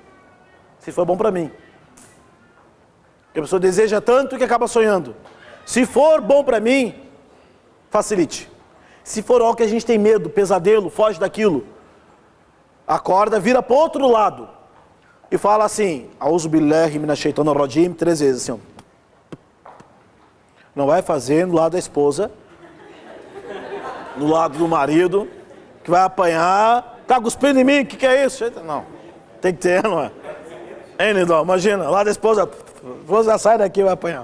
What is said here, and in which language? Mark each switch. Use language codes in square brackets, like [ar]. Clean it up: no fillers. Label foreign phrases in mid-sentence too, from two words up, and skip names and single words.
[pt] Se for bom para mim. Porque a pessoa deseja tanto que acaba sonhando. Se for bom para mim, facilite. Se for algo que a gente tem medo, pesadelo, foge daquilo, acorda, vira para o outro lado e fala assim: [ar] أعوذ بالله من الشيطان الرجيم, [pt] 3 vezes assim, ó. Não vai fazer no lado da esposa, no lado do marido, que vai apanhar. Tá cuspindo em mim, o que é isso? Não, tem que ter, não é? Hein, Nidão, imagina, lá da esposa, a esposa sai daqui e vai apanhar.